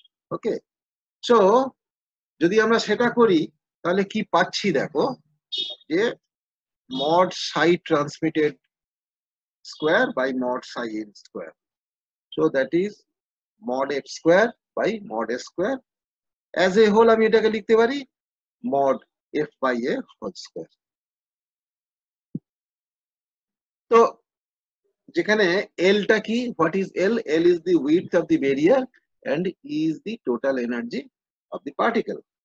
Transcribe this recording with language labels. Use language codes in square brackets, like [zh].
[en] Okay, so [bn] যদি আমরা সেটা করি তাহলে কি পাচ্ছি দেখো, যে [en] mod psi transmitted square by mod psi in square. So that is mod f square by mod s square. As a whole [bn] আমি এটাকে লিখতে পারি [en] mod f by a whole square. [bn] তো যেখানে L টা কি, [en] what is L? L is the width of the barrier and E is the total energy of the particle.